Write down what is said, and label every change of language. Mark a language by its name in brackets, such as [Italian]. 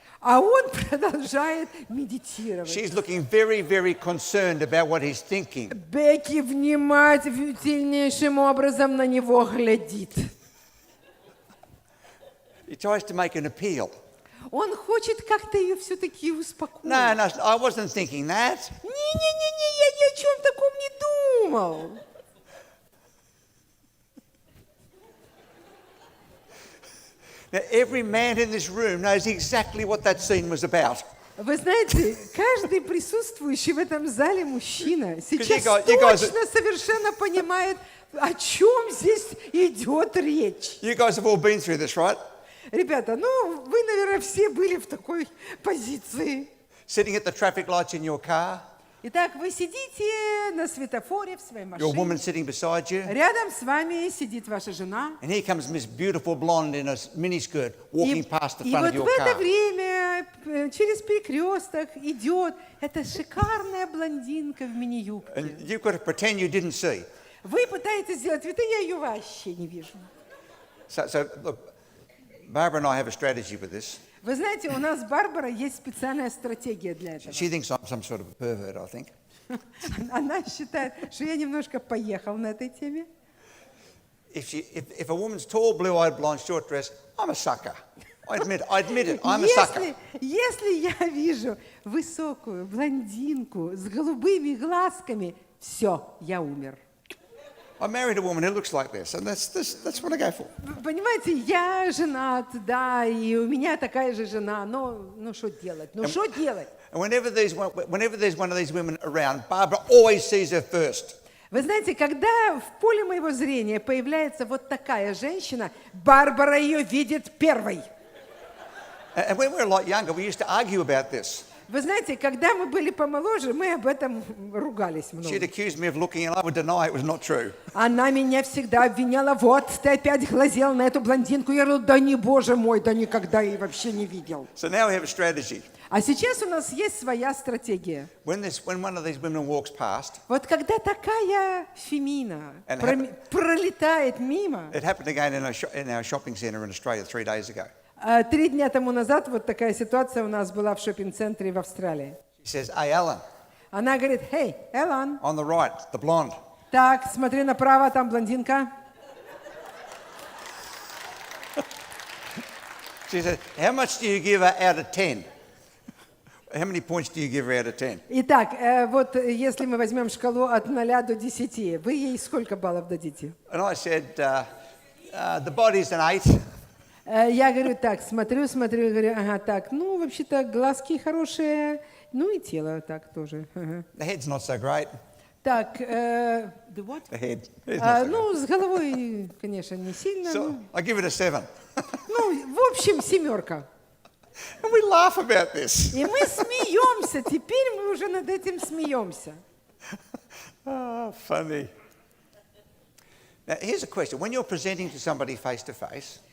[Russian] а он продолжает медитировать. [English] She's looking very, very concerned about what he's thinking. [Russian] Бекки внимательнейшим образом на него глядит. [English] He tries to make an appeal. [Russian] Он хочет как-то ее все-таки успокоить. [English] No, I wasn't thinking that. [Russian] Не-не-не, я ни о чем таком не думал. [English] Now, every man in this room knows exactly what that scene was about. [Russian] Вы знаете, каждый присутствующий в этом зале мужчина сейчас [English] you guys- [Russian] точно совершенно понимает, о чем здесь идет речь. [English] You guys have all been through this, right? [Russian] Ребята, ну, вы, наверное, все были в такой позиции. [English] Sitting at the traffic lights in your car, [Russian] Итак, вы сидите на светофоре в своей [English] your woman [Russian] машине. [English] sitting beside you, [Russian] Рядом с вами сидит ваша жена. [English] and here comes Miss Beautiful Blonde in a miniskirt walking past the [Russian] И [English] front [Russian] вот [English] of your [Russian] в это [English] car. [Russian] время через перекресток идет эта шикарная блондинка в мини-юбке. [English] And you've got to pretend you didn't see. [Russian] Вы пытаетесь сделать вид, а я ее вообще не вижу. [English] So look, Barbara and I have a strategy with this. [Russian] Вы знаете, у нас с Барбарой есть специальная стратегия для этого. [English] She thinks I'm some sort of a pervert, I think. [Russian] Она считает, что я немножко поехал на этой теме. [English] If a woman's tall, blue-eyed, blonde, short dress, I'm a sucker. I admit it. I'm a sucker. [Russian] Если я вижу высокую блондинку с голубыми глазками, все, я умер. [English] I married a woman who looks like this, and that's what I go for. [Russian] Понимаете, я женат, да, и у меня такая же жена, но что делать? Ну что делать? [English] And whenever there's one of these women around, Barbara always sees her first. [Russian] Вы знаете, когда в поле моего зрения появляется вот такая женщина, Барбара ее видит первой. [English] And when we were a lot younger, we used to argue about this. [Russian] Вы знаете, когда мы были помоложе, мы об этом ругались [English] She'd [Russian] много. [English] accuse me of looking, and I would deny it was not true. [Russian] Она меня всегда обвиняла, вот, ты опять глазел на эту блондинку. Я говорю, да не, боже мой, да никогда и вообще не видел. [English] So now we have a strategy. [Russian] А сейчас у нас есть своя стратегия. [English] When one of these women walks past, [Russian] Вот когда такая фемина [English] And [Russian] пролетает мимо, [English] it happened again in our shopping centre in Australia 3 days ago. [Russian] 3 дня тому назад вот такая ситуация у нас была в шоппинг-центре в Австралии. [English] She says, "Hey, Alan, [Russian] Она говорит, hey, Аллан, [English] on the right, the blonde." [Russian] так, смотри направо, там блондинка. [English] She said, "How much do you give her out of 10? How many points do you give her out of 10?" [Russian] Итак, вот если мы возьмем шкалу от 0 до 10, вы ей сколько баллов дадите? [English] And I said, "The body's an 8." [Russian] Я говорю, так, смотрю, говорю, ага, так, ну, вообще-то глазки хорошие, ну и тело так тоже. Ага. [English] The head's not so great. [Russian] Так, [English] the what? The head. It's not so [Russian] Ну, с головой, конечно, не сильно. [English] great. So I give it a 7. [Russian] Ну, в общем, 7. [English] And we laugh about this. [Russian] И мы смеемся, теперь мы уже над этим смеемся. [English] Oh, funny. Now, here's a question. When you're presenting to somebody face to face,